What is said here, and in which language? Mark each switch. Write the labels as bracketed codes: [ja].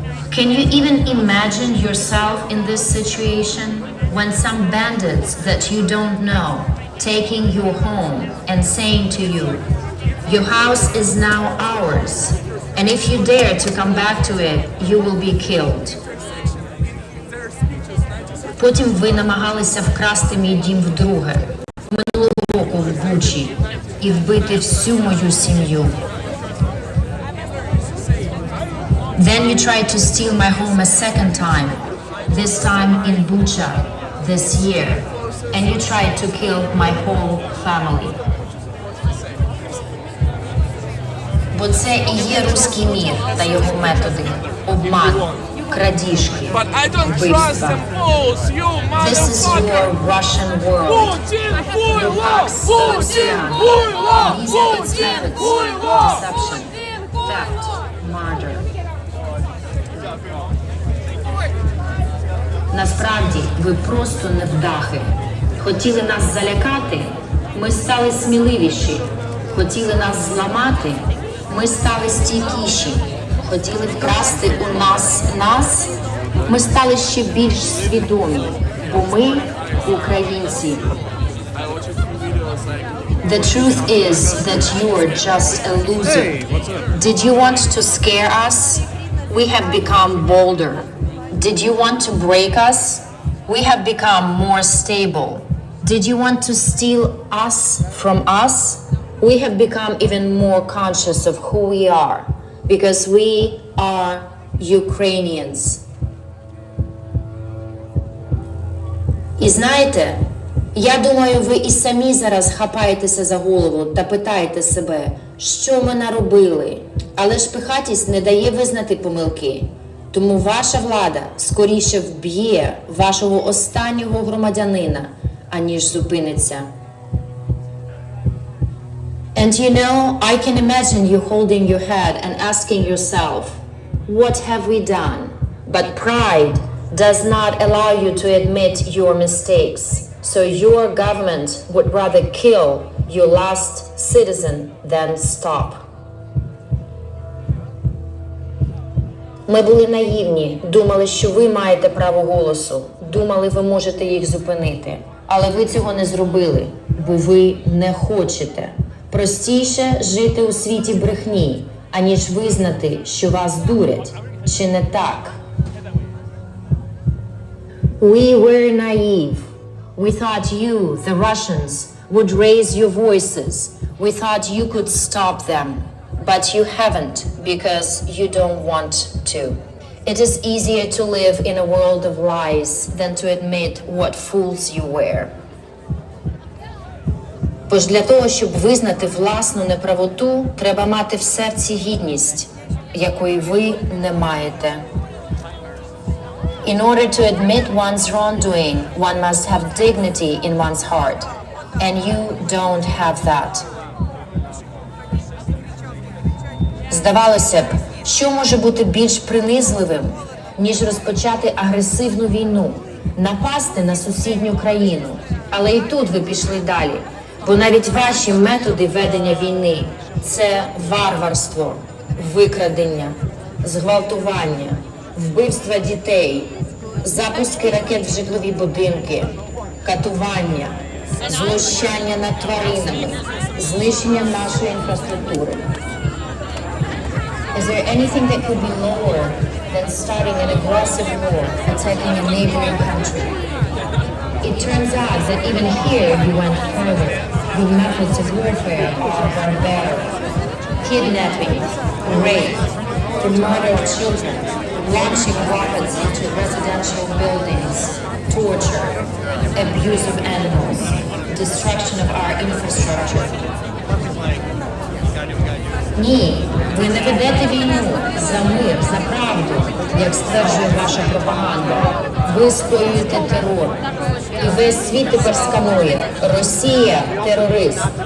[en] Can you even imagine yourself in this situation when some bandits that you don't know taking your home and saying to you, "Your house is now ours, and if you dare to come back to it, you will be killed." [uk] Потім ви намагалися вкрасти мій дім вдруге, минулого року в Бучі, і вбити всю мою сім'ю. [en] Then you tried to steal my home a second time, this time in Bucha, this year, and you tried to kill my whole family. [uk] Бо це і є руський мір та його методи, обман, крадіжки, вбивства. [en] This is your Russian world. Your box, Russian. These are its methods, deception, theft, murder. [uk] Насправді, ви просто невдахи. Хотіли нас залякати, ми стали сміливіші. Хотіли нас зламати, ми стали стійкіші. Хотіли вкрасти у нас, ми стали ще більш свідомі, бо ми українці. [en] The truth is that you're just a loser. Did you want to scare us? We have become bolder. Did you want to break us? We have become more stable. Did you want to steal us from us? We have become even more conscious of who we are, because we are Ukrainians. [uk] І знаєте, я думаю, ви і самі зараз хапаєтеся за голову та питаєте себе, що ми наробили. Але ж пихатість не дає визнати помилки. Тому ваша влада скоріше вб'є вашого останнього громадянина, аніж зупиниться. [en] And you know, I can imagine you holding your head and asking yourself, what have we done? But pride does not allow you to admit your mistakes. So your government would rather kill your last citizen than stop. [uk] Ми були наївні, думали, що ви маєте право голосу, думали, ви можете їх зупинити. Але ви цього не зробили, бо ви не хочете. Простіше жити у світі брехні, аніж визнати, що вас дурять. Чи не так? [en] We were naive. We thought you, the Russians, would raise your voices. We thought you could stop them. But you haven't, because you don't want to. It is easier to live in a world of lies than to admit what fools you were. [uk] Бо для того, щоб визнати власну неправоту, треба мати в серці гідність, якої ви не маєте. [en] In order to admit one's wrongdoing, one must have dignity in one's heart, and you don't have that. [uk] Здавалося б, що може бути більш принизливим, ніж розпочати агресивну війну, напасти на сусідню країну. Але і тут ви пішли далі. Бо навіть ваші методи ведення війни – це варварство, викрадення, зґвалтування, вбивства дітей, запуски ракет в житлові будинки, катування, знущання над тваринами, знищення нашої інфраструктури. [en] Is there anything that could be lower than starting an aggressive war, attacking a neighboring country? It turns out that even here you went further. The methods of warfare are barbaric. Kidnapping, rape, the murder of children, launching rockets into residential buildings, torture, abuse of animals, destruction of our infrastructure. [uk] Ні, ви не ведете війну за мир, за правду, як стверджує ваша пропаганда. Ви скоюєте терор. І весь світ тепер сканує: Росія – терорист.